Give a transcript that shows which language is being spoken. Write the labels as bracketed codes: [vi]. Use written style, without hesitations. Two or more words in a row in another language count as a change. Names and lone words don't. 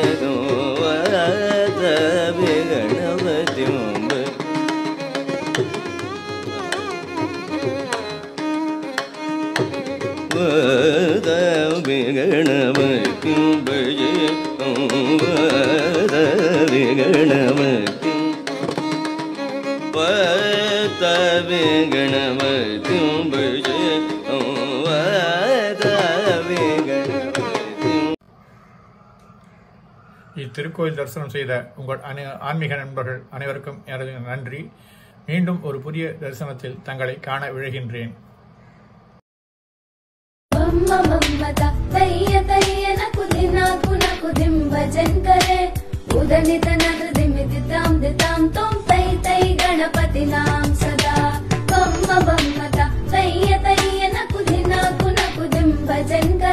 [sa] गणपति गणपति भजे गणपति भजे [ta] இத்திருக்கோயில் தரிசனம் செய்த உங்கள் ஆன்மீக நண்பர்கள் அனைவருக்கும் எனது நன்றி. மீண்டும் ஒரு புதிய தரிசனத்தில் தங்களை காண விழைகின்றேன். [sa] गणपति नाम सदा बम्म बम्मता तय्य तय्य न कुधिना कुन कुदिम भजन